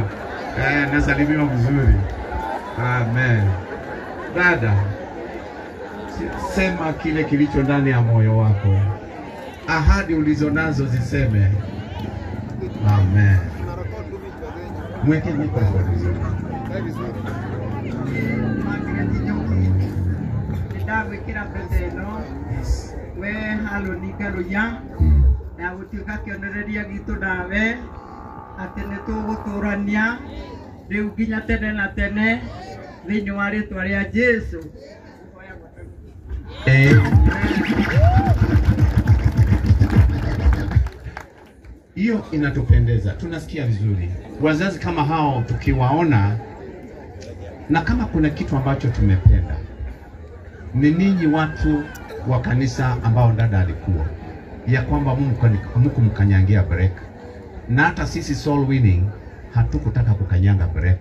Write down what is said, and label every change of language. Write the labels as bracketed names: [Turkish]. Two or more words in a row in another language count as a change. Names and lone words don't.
[Swahili] Nasalimiwa vizuri. Amen. Dada, sema kile kilicho ndani ya moyo wako. Ahadi ulizonazo ziseme. Amen. Mweke mikrofoni vizuri. [Kikuyu] Ndagwikira mbete ĩno we Haloni Ngaruya na gũtuĩka kĩonereria gitũ nawe atĩ nĩtũgũtũrania rĩu nginya tene na tene thĩinĩ wa rĩtwa rĩa Jesũ. [Swahili] Hiyo inatupendeza, tunasikia vizuri. Wazazi kama hao tukiwaona, na kama kuna kitu ambacho tumependa ni ninyi watu wa kanisa ambao dada alikuwa ya kwamba Mungu mkanyangia break, na hata sisi [English] soul winning [Swahili] hatukutaka kukanyanga break.